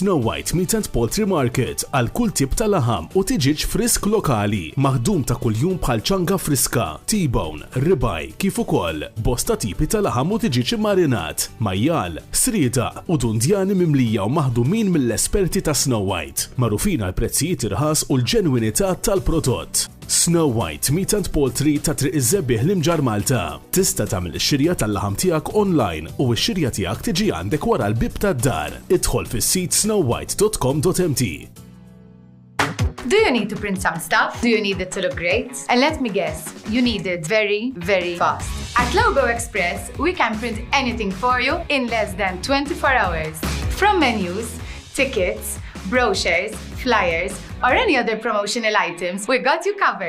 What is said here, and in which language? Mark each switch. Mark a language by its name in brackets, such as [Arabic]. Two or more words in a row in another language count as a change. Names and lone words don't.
[Maltese] Snow White Meat and Poultry Market għal kull tip ta' laħam u tiġiġ frisk lokali, maħdum ta' kuljum bħal ċanga friska, T-bone, ribaj, kif ukoll bosta tipi ta' laħam u tiġiġ immarinat, majjal, srieda u dundjani mimlija u maħdumin mill-esperti ta' Snow White, magħrufin għal prezzijiet irħas u l-ġenwinità tal-prodott. Snow White Meat and Poultry ta' Triq iż-Żebbieħ l-Imġar Malta. Tista' tagħmel ix-xirja tal-laħam tiegħek online u x-xirja tiegħek tiġi għandek wara l-bib tad-dar. Idħol fis-sit snowwhite.com.mt. [English] Do you need to print some stuff? Do you need it to look great? And let me guess, you need it very, very fast. At Logo Express, we can print anything for you in less than 24 hours. From menus, tickets, brochures, flyers, or any other promotional items, we got you covered.